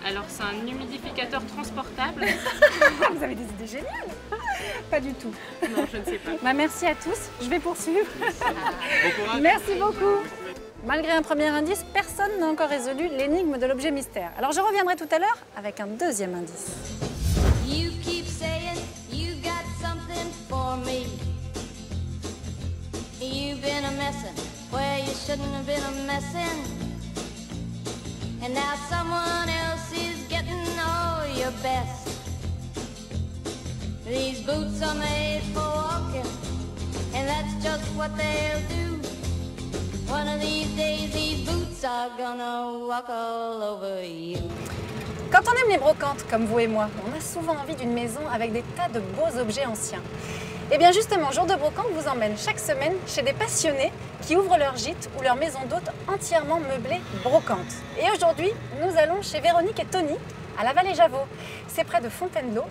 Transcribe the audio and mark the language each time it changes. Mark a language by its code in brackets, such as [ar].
[fr] Alors c'est un humidificateur transportable. Vous avez des idées géniales. Pas du tout. Non, je ne sais pas. Bah, merci à tous, je vais poursuivre. Bon courage. Merci beaucoup. Malgré un premier indice, personne n'a encore résolu l'énigme de l'objet mystère. Alors je reviendrai tout à l'heure avec un deuxième indice. [en] You keep saying you got something for me. You've been a messin' where you shouldn't have been a messin'. And now someone else is getting all your best. These boots are made for walking, and that's just what they'll do. One of these days these boots are gonna walk all over you. [fr] Quand on aime les brocantes, comme vous et moi, on a souvent envie d'une maison avec des tas de beaux objets anciens. Et bien justement, Jour de Brocante vous emmène chaque semaine chez des passionnés qui ouvrent leur gîte ou leur maison d'hôte entièrement meublée brocante. Et aujourd'hui, nous allons chez Véronique et Tony, à la Vallée Javot. C'est près de Fontainebleau.